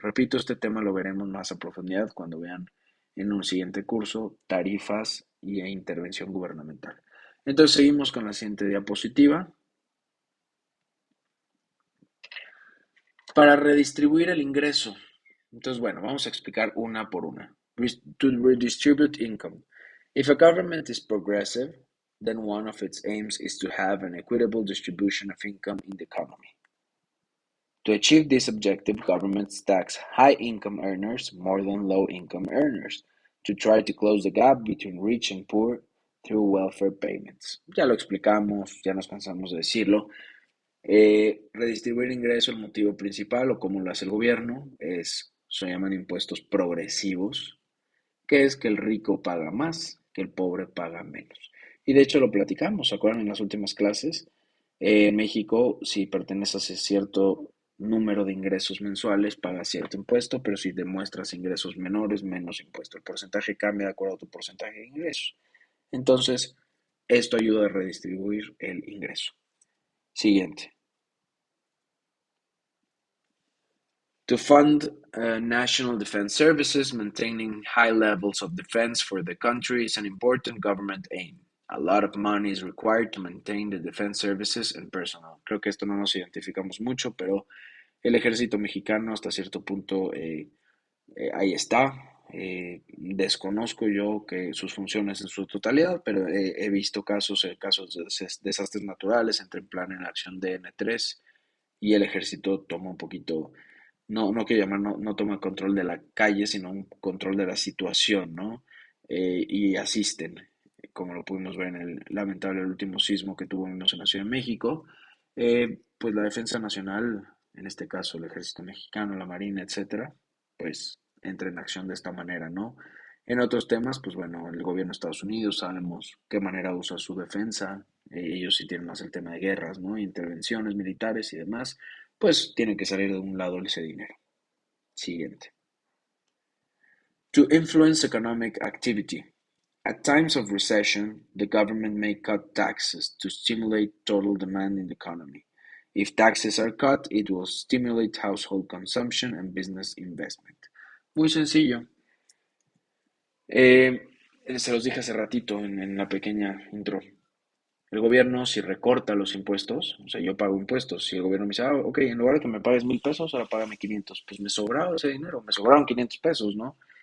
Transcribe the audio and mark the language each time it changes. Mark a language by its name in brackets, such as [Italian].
[Spanish] Repito, este tema lo veremos más a profundidad cuando vean en un siguiente curso tarifas e intervención gubernamental. Entonces seguimos con la siguiente diapositiva. Para redistribuir el ingreso. Entonces, bueno, vamos a explicar una por una. [English] To redistribute income. If a government is progressive, then one of its aims is to have an equitable distribution of income in the economy. To achieve this objective, governments tax high income earners more than low income earners to try to close the gap between rich and poor through welfare payments. [Spanish] Ya lo explicamos, ya nos cansamos de decirlo. Redistribuir ingreso, el motivo principal, o como lo hace el gobierno, se llaman impuestos progresivos, que es que el rico paga más, que el pobre paga menos. Y de hecho lo platicamos, ¿se acuerdan en las últimas clases? En México, si perteneces a cierto número de ingresos mensuales, pagas cierto impuesto, pero si demuestras ingresos menores, menos impuesto. El porcentaje cambia de acuerdo a tu porcentaje de ingresos. Entonces, esto ayuda a redistribuir el ingreso. Siguiente. [English] To fund national defense services, maintaining high levels of defense for the country is an important government aim. A lot of money is required to maintain the defense services and personnel. [Spanish] Creo que esto no nos identificamos mucho, pero el ejército mexicano hasta cierto punto ahí está. Desconozco yo que sus funciones en su totalidad, pero he visto casos de desastres naturales, entre en plan en acción de N3 y el ejército toma un poquito, no quiero llamar, no toma control de la calle, sino un control de la situación, ¿no? Y asisten, como lo pudimos ver en el lamentable último sismo que tuvimos en la Ciudad de México. Pues la defensa nacional, en este caso el ejército mexicano, la marina, etcétera, pues entra en acción de esta manera, ¿no? En otros temas, pues bueno, el gobierno de Estados Unidos sabemos qué manera usa su defensa, ellos sí tienen más el tema de guerras, ¿no? Intervenciones militares y demás, pues tiene que salir de un lado ese dinero. Siguiente. [English] To influence economic activity. At times of recession, the government may cut taxes to stimulate total demand in the economy. If taxes are cut, it will stimulate household consumption and business investment. [Spanish] Muy sencillo. Eh, Se los dije hace ratito en la pequeña intro. El gobierno, si recorta los impuestos, o sea, yo pago impuestos, si el gobierno me dice, ok, en lugar de que me pagues 1000 pesos, ahora págame 500, pues me sobraba ese dinero, me sobraron 500 pesos, ¿no?